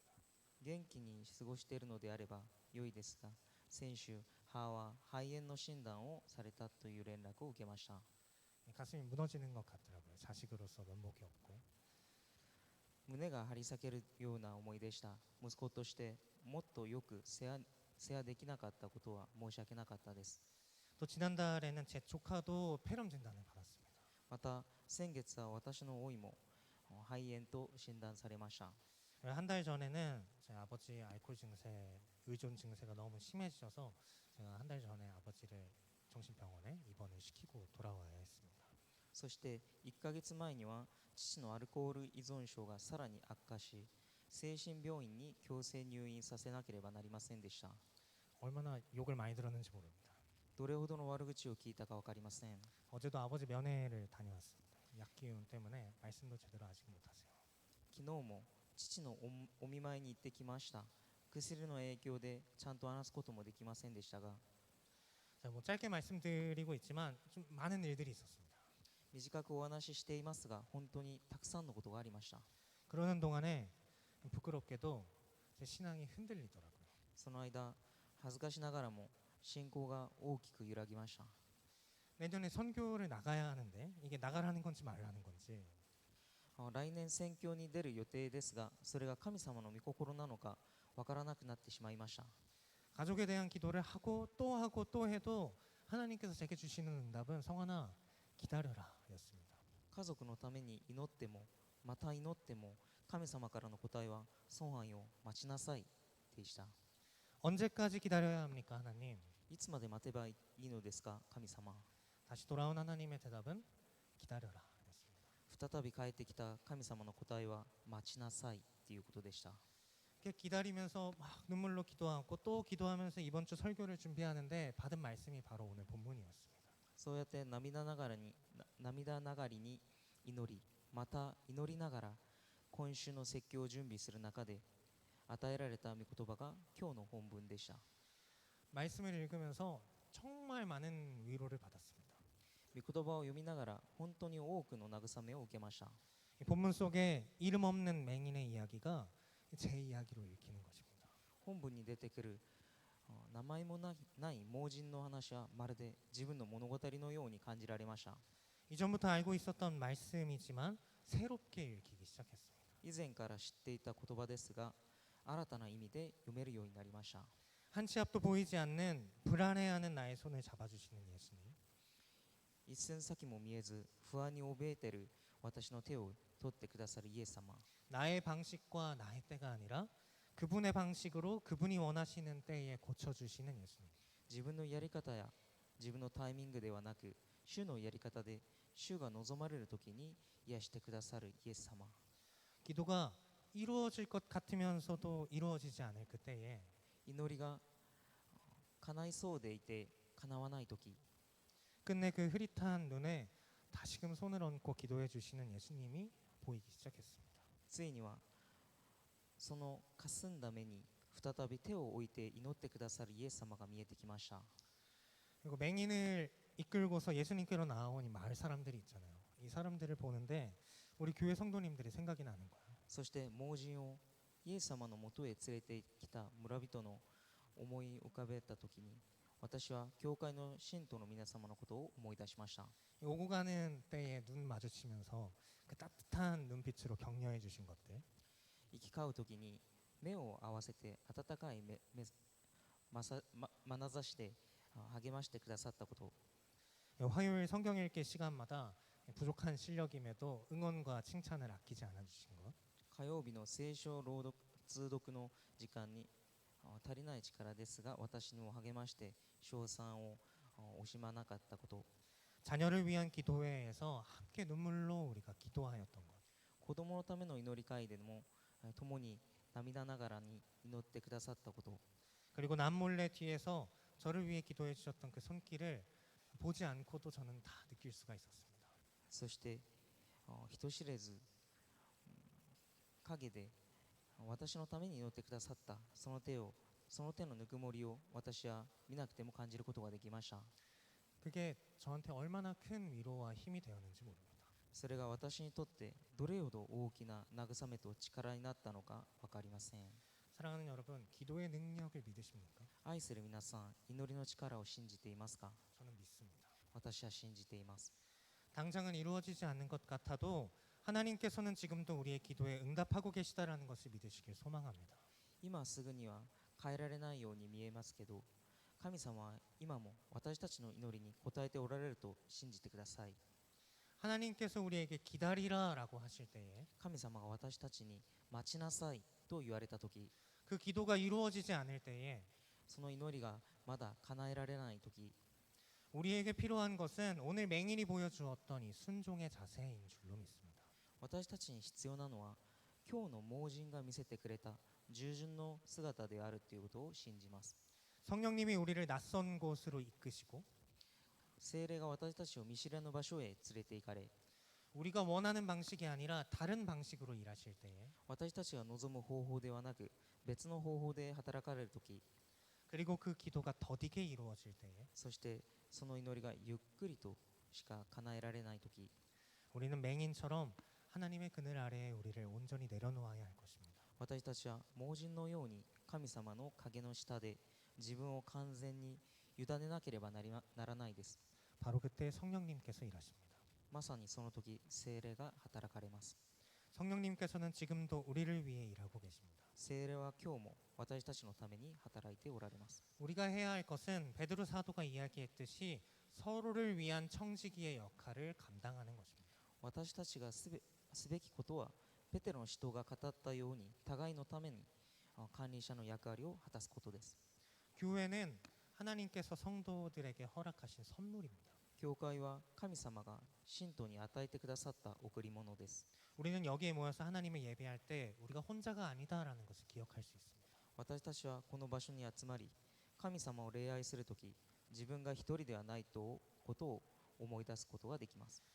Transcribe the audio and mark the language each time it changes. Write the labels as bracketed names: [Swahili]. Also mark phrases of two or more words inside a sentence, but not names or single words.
[Japanese] 元気に過ごしているのであれば良いですが、先週母は肺炎の診断をされたという連絡を受けました。 [Korean] 가슴이 무너지는 것 같더라고요. 자식으로서 면목이 없고. [Japanese] 胸が張り裂けるような思いでした。息子としてもっとよく世話できなかったことは申し訳なかったです。 [Korean] 또 지난달에는 제 조카도 폐렴 진단을 받았습니다. [Japanese] また先月は私の甥も肺炎と診断されました。 [Korean] 한 달 전에는 제 아버지 알코올 증세, 의존 증세가 너무 심해지셔서 제가 한 달 전에 아버지를 정신병원에 입원을 시키고 돌아와야 했습니다. [Japanese] そして1ヶ月前には父のアルコール依存症がさらに悪化し、精神病院に強制入院させなければなりませんでした。 [Korean] 얼마나 욕을 많이 들었는지 모릅니다. [Japanese] どれほどの悪口を聞いたか分かりません。 [Korean] 어제도 아버지 면회를 다녀왔습니다. 약기운 때문에 말씀도 제대로 아직 못하세요. [Japanese] 昨日も父のお見舞いに行ってきました。薬の影響でちゃんと話すこともできませんでしたが、 [Korean] 자, 뭐 짧게 말씀드리고 있지만 좀 많은 일들이 있었습니다. [Japanese] 短くお話ししていますが、本当にたくさんのことがありました。 [Korean] 그러는 동안에 부끄럽게도 제 신앙이 흔들리더라고요. [Japanese] その間、恥ずかしながらも信仰が大きく揺らぎました。 [Korean] 내년에 선교를 나가야 하는데 이게 나가라는 건지 말라는 건지 [Japanese] 来年宣教に出る予定ですが、それが神様の御心なのかわからなくなってしまいました。 [Korean] 가족에 대한 기도를 하고 또 해도 하나님께서 제게 주시는 응답은 성환아 기다려라 였습니다. [Japanese] 家族のために祈ってもまた祈っても神様からの答えはソンハンよ待ちなさいでした。 [Korean] 언제까지 기다려야 합니까 하나님? [Japanese] いつまで待てばいいのですか神様。 [Korean] 다시 돌아온 하나님의 대답은 기다려라 였습니다. [Japanese] 再び帰ってきた神様の答えは待ちなさいということでした。 [Korean] 이렇게 기다리면서 막 눈물로 기도하고 또 기도하면서 이번 주 설교를 준비하는데 받은 말씀이 바로 오늘 본문이었습니다. [Japanese] そうやって涙ながらに祈り、また祈りながら今週の説教を準備する中で与えられた御言葉が今日の本文でした。 [Korean] 말씀을 읽으면서 정말 많은 위로를 받았습니다. [Japanese] 御言葉を読みながら本当に多くの慰めを受けました。 [Korean] 이 본문 속에 이름 없는 맹인의 이야기가 제 이야기로 읽히는 것입니다. [Japanese] 本文に出てくる名前もない盲人の話はまるで自分の物語のように感じられました。 [Korean] 이전부터 알고 있었던 말씀이지만 새롭게 읽히기 시작했습니다. [Japanese] 以前から知っていた言葉ですが新たな意味で読めるようになりました。 [Korean] 한 치 앞도 보이지 않는 불안해하는 나의 손을 잡아주시는 예수님. [Japanese] 一寸先も見えず不安に怯えている私の手を取ってくださるイエス様。 [Korean] 나의 방식과 나의 때가 아니라 그분의 방식으로 그분이 원하시는 때에 고쳐주시는 예수님. [Japanese] 自分のやり方や自分のタイミングではなく主のやり方で主が望まれる時に癒してくださるイエス様。 [Korean] 기도가 이루어질 것 같으면서도 이루어지지 않을 그때에 [Japanese] 祈りが叶いそうでいて叶わない時、 [Korean] 끝내 그 흐릿한 눈에 다시금 손을 얹고 기도해 주시는 예수님이 보이기 시작했습니다. [Japanese] ついにはその霞んだ目に再び手を置いて祈ってくださるイエス様が見えてきました。 [Korean] 그리고 맹인을 이끌고서 예수님께로 나아온 이 마을 사람들이 있잖아요. 이 사람들을 보는데 우리 교회 성도님들이 생각이 나는 거예요. [Japanese] そして盲人をイエス様のもとへ連れてきた村人の思い浮かべた時に、私は教会の信徒の皆様のことを思い出しました。 [Korean] 오고 가는 때에 눈 마주치면서 그 따뜻한 눈빛으로 격려해 주신 것들, [Japanese] 行き交う時に目を合わせて温かい眼差しで励ましてくださったこと、 [Korean] 화요일 성경 읽기 시간마다 부족한 실력임에도 응원과 칭찬을 아끼지 않아 주신 것, [Japanese] 火曜日の聖書朗読通読の時間に足りない力ですが私にも励まして称賛を惜しまなかったこと、 [Korean] 자녀를 위한 기도회에서 함께 눈물로 우리가 기도하였던 것, [Japanese] 子供のための祈り会でも共に涙ながらに祈ってくださったこと、 [Korean] 그리고 남몰래 뒤에서 저를 위해 기도해 주셨던 그 손길을 보지 않고도 저는 다 느낄 수가 있었습니다. [Japanese] そして人知れず陰で私のために祈ってくださったその手のぬくもりを私は見なくても感じることができました。 [Korean] 그게 저한테 얼마나 큰 위로와 힘이 되었는지 모릅니다. [Japanese] それが私にとってどれほど大きな慰めと力になったのか分かりません。 [Korean] 사랑하는 여러분, 기도의 능력을 믿으십니까? [Japanese] 愛する皆さん、祈りの力を信じていますか？ [Korean] 저는 믿습니다. [Japanese] 私は信じています。 [Korean] 당장은 이루어지지 않는 것 같아도 하나님께서는 지금도 우리의 기도에 응답하고 계시다라는 것을 믿으시길 소망합니다. [Japanese] 今すぐには変えられないように見えますけど、神様は今も私たちの祈りに応えておられると信じてください。 [Korean] 하나님께서 우리에게 기다리라라고 하실 때에 [Japanese] 神様が私たちに待ちなさいと言われたとき、 [Korean] 그 기도가 이루어지지 않을 때에 [Japanese] その祈りがまだ叶えられないとき、 [Korean] 우리에게 필요한 것은 오늘 맹인이 보여주었던 이 순종의 자세인 줄로 믿습니다. [Japanese] 私たちに必要なのは今日の盲人が見せてくれた従順の姿であるということを信じます。 [Korean] 성령님이 우리를 낯선 곳으로 이끄시고 [Japanese] 聖霊が私たちを見知らぬ場所へ連れて行かれ、 [Korean] 우리가 원하는 방식이 아니라 다른 방식으로 일하실 때에 [Japanese] 私たちが望む方法ではなく別の方法で働かれるとき、 [Korean] 그리고 그 기도가 더디게 이루어질 때에 [Japanese] そしてその祈りがゆっくりとしか叶えられないとき、 [Korean] 우리는 맹인처럼 하나님의 그늘 아래에 우리를 온전히 내려놓아야 할 것입니다. [Japanese] 私たちは盲人のように神様の影の下で自分を完全に委ねなければならないです。 [Korean] 바로 그때 성령님께서 일하십니다. [Japanese] まさにその時聖霊が働かれます。 [Korean] 성령님께서는 지금도 우리를 위해 일하고 계십니다. [Japanese] 聖霊は今日も私たちのために働いておられます。 [Korean] 우리가 해야 할 것은 베드로 사도가 이야기했듯이 서로를 위한 청지기의 역할을 감당하는 것입니다. [Japanese] 私たちがすべきことはペテロの使徒が語ったように互いのために管理者の役割を果たすことです。 [Korean] 교회는 하나님께서 성도들에게 허락하신 선물입니다. [Japanese] 教会は神様が信徒に与えてくださった贈り物です。 [Korean] 우리는 여기에 모여서 하나님을 예배할 때 우리가 혼자가 아니다라는 것을 기억할 수 있습니다. [Japanese] 私たちはこの場所に集まり神様を礼拝するとき自分が一人ではないことを思い出すことができます。